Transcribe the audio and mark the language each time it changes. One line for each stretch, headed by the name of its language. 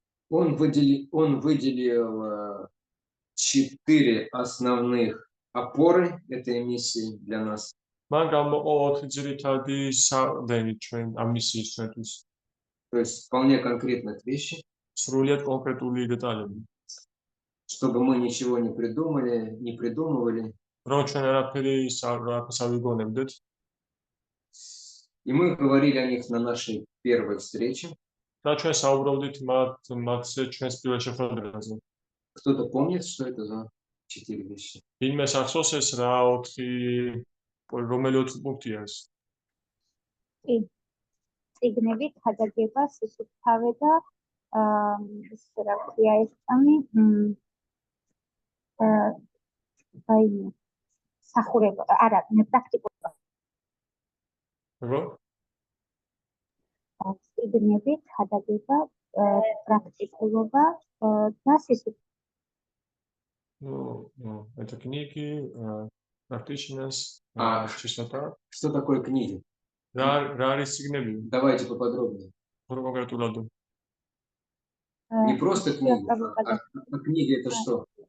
Russian: он выделил 4 основных опоры этой миссии для нас.
Georgian: მან გამოყო 4 ძირითადი საყრდენი ჩვენ ამ მისიის ჩვენთვის.
Russian: То есть вполне конкретных вещи,
Georgian: სრულიად კონკრეტული დეტალები.
Russian: чтобы мы ничего не придумали, не придумывали.
Georgian: რომ ჩვენ არაფერი ავიგონებდეთ.
Russian: И мы говорили о них на нашей первой встрече.
Georgian: და ჩვენ საუბრობდით მათზე ჩვენს პირველ შეხვედრაზე.
Russian: Кто-то помнит, что это за 4 вещи?
Georgian: ვინმეს ახსოვს ეს რა 4 რომელი 4 პუნქტია ეს? წიგნებით ხადაგება, სისუფთავე და ის რა ქვია ეს წამი აი სახურება, არა, პრაქტიკულობა. როგორ? წიგნებით ხადაგება, პრაქტიკულობა და სისუფთავე.
Russian: Ну, это книги, practitioners, чистота. Что такое книги?
Georgian: რა არის წიგნები?
Russian: Давайте поподробнее.
Georgian: კონკრეტულად.
Russian: Не просто книги, а книги это что?